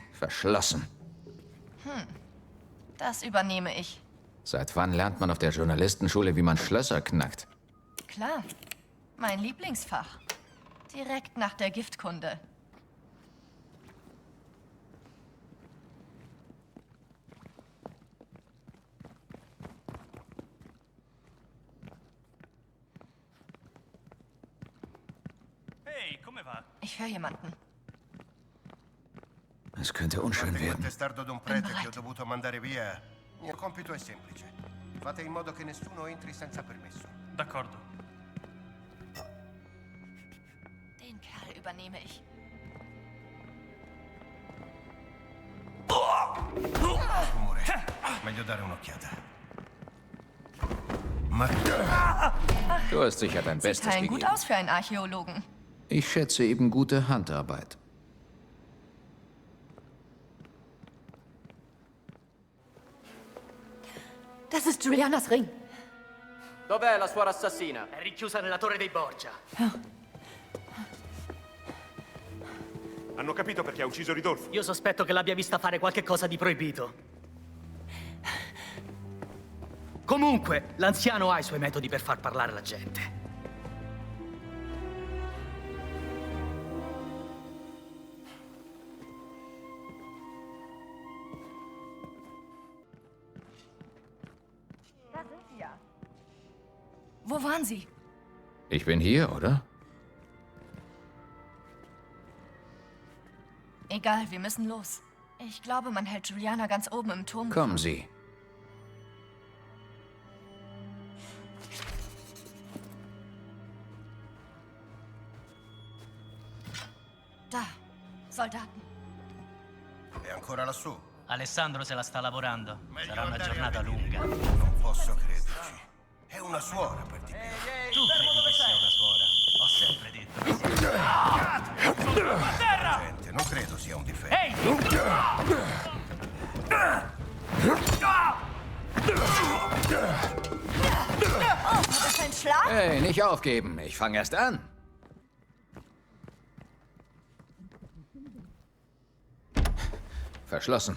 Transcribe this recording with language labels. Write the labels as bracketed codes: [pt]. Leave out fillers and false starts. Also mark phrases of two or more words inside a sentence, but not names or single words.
[de] Verschlossen. Das übernehme ich. Seit wann lernt man auf der Journalistenschule, wie man Schlösser knackt? Klar. Mein Lieblingsfach. Direkt nach der Giftkunde. [it] Ehi, come va? [de] Ich höre jemanden. Es könnte unschön werden. [it] Testardo d'un prete che ho dovuto mandare via. Il mio compito è semplice. Fate in modo che nessuno entri senza permesso. D'accordo. [de] Den Kerl übernehme ich. [it] Rumore. Meglio dare un'occhiata. Ma [de] Du hast sicher dein Bestes Sieht gegeben. gut aus für einen Archäologen. Ich schätze eben gute Handarbeit. Das ist Julianas Ring. [it] Dov'è la suora assassina? È rinchiusa nella torre dei Borgia. Hanno capito perché ha ucciso Ridolfo? Io sospetto che l'abbia vista fare qualche cosa di proibito. Comunque, l'anziano ha i suoi metodi per far parlare la gente. [de] Da sind Sie ja. Wo waren Sie? Ich bin hier, oder? Egal, wir müssen los. Ich glaube, man hält Juliana ganz oben im Turm. Kommen Sie. Da, Soldaten. [it] è ancora lassù. Alessandro se la sta lavorando. Meglio Sarà una andare giornata a vedere. lunga. Non posso crederci. È una suora per di più. Tu credi che sia una suora? Ho sempre detto che sia. A terra! Gente, non credo sia un difetto. Ehi! [de] War das ein Schlag? Hey, nicht aufgeben. Ich fange erst an. Verschlossen.